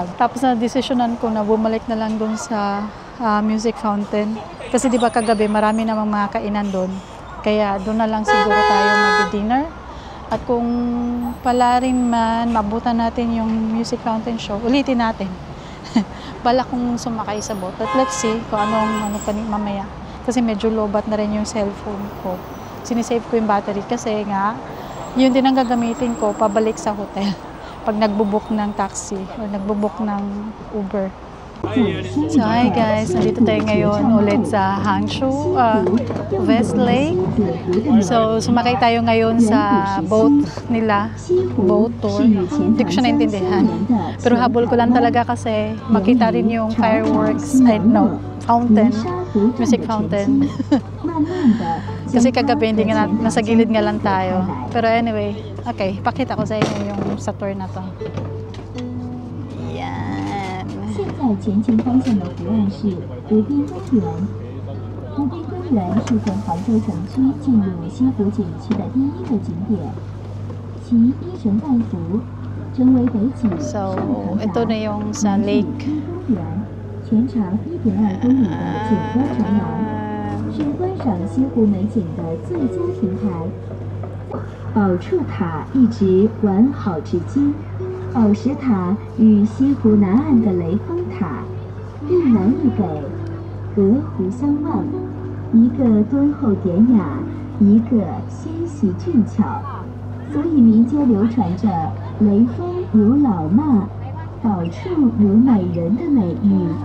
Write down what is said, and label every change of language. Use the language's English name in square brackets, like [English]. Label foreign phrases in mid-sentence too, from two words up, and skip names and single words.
[Filipino] Tapos na desisyonan ko na bumalik na lang doon sa [English] music fountain. [Filipino] Kasi di ba kagabi marami namang mga kainan doon. Kaya doon na lang siguro tayo mag-dinner. At kung pala rin man mabutan natin yung [English] music fountain show, [Filipino] ulitin natin. Bala kong sumakay sa boat. [English] But let's see [Filipino] kung ano mamaya. Kasi medyo lobat na rin yung cellphone ko. Sinisave ko yung battery kasi nga yun din ang gagamitin ko pabalik sa hotel pag nagbo-book ng taxi o nagbo-book ng Uber. [English] So hi guys, [Filipino] nandito tayo ngayon ulit sa Hangzhou, West Lake. So sumakay tayo ngayon sa boat nila, [English] boat tour. [Filipino] Hindi ko siya naintindihan. Pero habol ko lang talaga kasi makita rin yung fireworks, fountain, [English] music fountain. [Filipino] Kasi kagabi hindi nga nasa gilid nga lang tayo. Pero [English] anyway, okay, [Filipino] pakita ko sa inyo yung sa tour na to. [Chinese] 现在前进方向的湖岸是湖滨公园。湖滨公园是从杭州城区进入西湖景区的第一个景点，其依神半幅，成为北起上海 [Filipino] ito na yung sa lake. [Chinese] 公园，全长1.2公里的景观长廊，是观赏西湖美景的最佳平台。宝柱塔一直完好至今。宝石塔与西湖南岸的雷峰塔一南一北，隔湖相望，一个敦厚典雅，一个纤细俊俏，所以民间流传着“雷峰如老妈，宝柱如美人”的美誉。